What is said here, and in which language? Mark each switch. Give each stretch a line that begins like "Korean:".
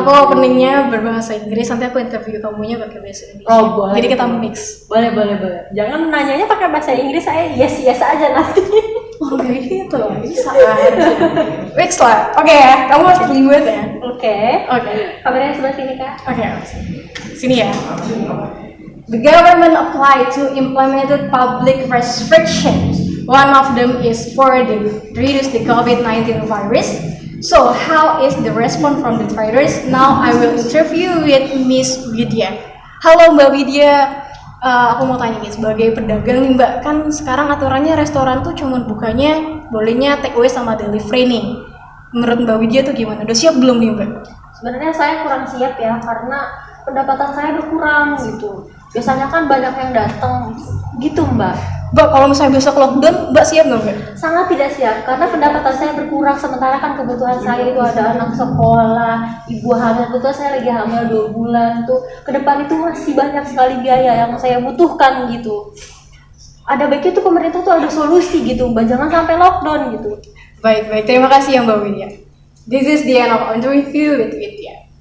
Indonesian: Aku openingnya berbahasa Inggris, nanti aku interview kamunya pakai bahasa Indonesia. Boleh. Jadi kita mix. Boleh. Jangan nanyanya pakai bahasa Inggris, saya yes aja nanti. Kayak gitu bisa. Mix lah. Oke ya, kamu harus terlibat ya. Oke. Kameranya sebelah sini kak. Oke. Sini ya.
English: The government applied to implemented public restrictions One of them is for the reduce the COVID-19 virus. So how is the response from the traders? Now I will interview with Miss Widya.
Indonesian: Halo Mbak Widya. Aku mau tanya nih, sebagai pedagang nih Mbak, kan sekarang aturannya restoran tuh cuma bukanya bolehnya take away sama delivery nih. Menurut Mbak Widya tuh gimana? Udah siap belum nih Mbak? Sebenarnya saya kurang siap ya, karena pendapatan saya berkurang gitu. Biasanya kan banyak yang datang gitu Mbak. Mbak, kalau misalnya besok lockdown, Mbak siap nggak Mbak? Sangat tidak siap, karena pendapatan saya berkurang, sementara kan kebutuhan saya itu ada anak sekolah, ibu hamil, kebetulan saya lagi hamil 2 bulan tuh. Ke depan itu masih banyak sekali biaya yang saya butuhkan gitu. Ada baiknya tuh pemerintah tuh ada solusi gitu Mbak, jangan sampai lockdown gitu. Baik, terima kasih ya Mbak Widya.
English: This is the end of interview with Widya.